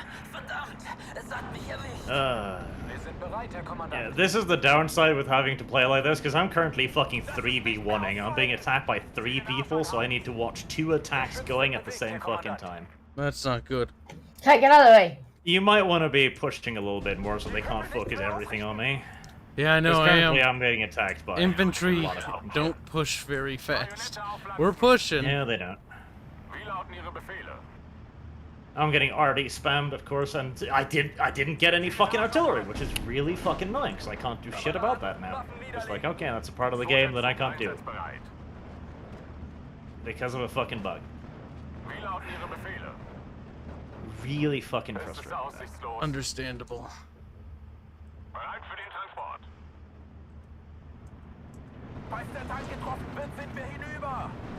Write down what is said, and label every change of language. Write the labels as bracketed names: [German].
[German] Verdammt, es hat mich erwischt. Wir sind bereit, Herr Kommandant. [English] this is the downside with having to play like this, because I'm currently fucking 3v1ing. I'm being attacked by 3 people, so I need to watch 2 attacks going at the same fucking time. That's not good. Okay, get out of the way. You might want to be pushing a little bit more so they can't focus everything on me. Yeah, I know. 'Cause I currently am. I'm getting attacked by Infantry a lot of fucking don't push very fast. We're pushing. shit. Yeah, they don't. [German] Wie lauten Ihre Befehle? [English] I'm getting already spammed, of course, and I didn't get any fucking artillery, which is really fucking annoying, because I can't do shit about that now. It's like, okay, that's a part of the game that I can't do, [German] Einsatzbereit. [English] because of a fucking bug. [German] Wie lauten Ihre Befehle? [English] Really fucking [German] Es ist [English] frustrating. [German] aussichtslos. [English] Understandable. [German] Bereit für den Transport. Falls der Tank getroffen wird, sind wir hinüber.